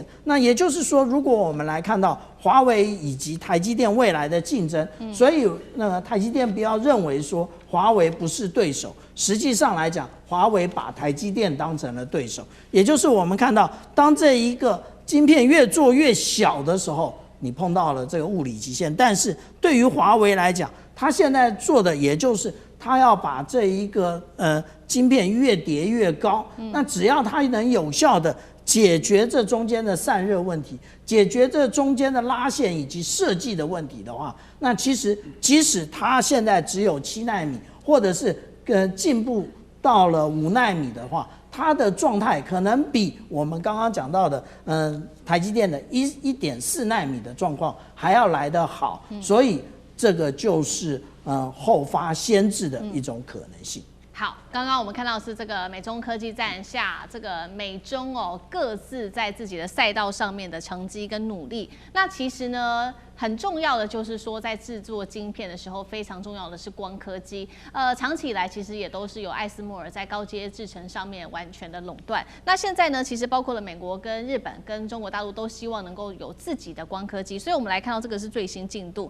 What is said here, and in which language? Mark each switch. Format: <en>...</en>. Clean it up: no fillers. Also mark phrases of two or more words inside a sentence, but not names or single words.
<zh>那也就是說，如果我們來看到華為以及台積電未來的競爭，所以台積電不要認為說華為不是對手，實際上來講，華為把台積電當成了對手。也就是我們看到，當這一個晶片越做越小的時候，你碰到了這個物理極限。但是对於華為來講，它現在做的也就是它要把這一個晶片越疊越高。那只要它能有效的解決這中間的散熱問題，解決這中間的拉線以及設計的問題的話，那其實即使它現在只有7奈米，或者是進步到了5奈米的話，它的狀態可能比我們剛剛講到的台積電的1.4奈米的狀況還要來得好。所以這個就是後發先至的一種可能性。好，剛剛我們看到的是這個美中科技戰下，這個美中各自在自己的賽道上面的成績跟努力。那其實呢，很重要的就是說，在制作晶片的時候，非常重要的是光刻機。長期以來其實也都是由艾斯摩爾在高階製程上面完全的壟斷。那現在呢，其實包括了美國跟日本跟中國大陸都希望能夠有自己的光刻机。所以我們來看到這個是最新進度。</zh>